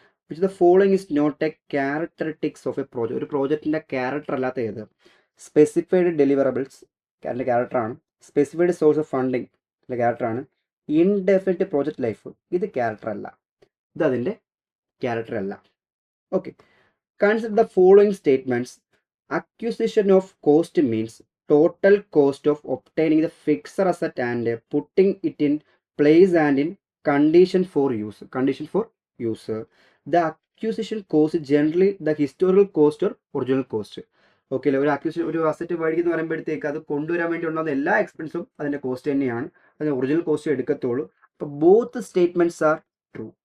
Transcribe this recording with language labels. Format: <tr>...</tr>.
<en>Which the following is not a characteristics of a project.</en> <ml>ഒരു പ്രോജക്റ്റിൻ്റെ character അല്ലാത്ത ഏത്? Specified deliverables അതിൻ്റെ ക്യാരക്ടറാണ്. സ്പെസിഫൈഡ് സോഴ്സ് ഓഫ് ഫണ്ടിങ് അതിൻ്റെ ക്യാരക്ടറാണ്. ഇൻഡെഫിനിറ്റ് പ്രോജക്റ്റ് ലൈഫ് ഇത് ക്യാരക്ടർ അല്ല, ഇത് അതിൻ്റെ ക്യാരക്ടർ അല്ല.</ml> <en>Okay, consider the following statements. Acquisition of cost means total cost of obtaining the fixed asset and putting it in place and in condition for use. Condition for use. The acquisition cost generally the historical cost or original cost.</en> <ml>Okay അല്ലേ? ഒരു acquisition, ഒരു asset മേടിക്കുന്ന പറയുമ്പോഴത്തേക്ക് അത് കൊണ്ടുവരാൻ വേണ്ടി ഉണ്ടാകുന്ന എല്ലാ എക്സ്പെൻസും അതിൻ്റെ കോസ്റ്റ് തന്നെയാണ്. അതിന് ഒറിജിനൽ കോസ്റ്റ് എടുക്കത്തുള്ളൂ. അപ്പോൾ</ml> <en>Both statements are true.</en>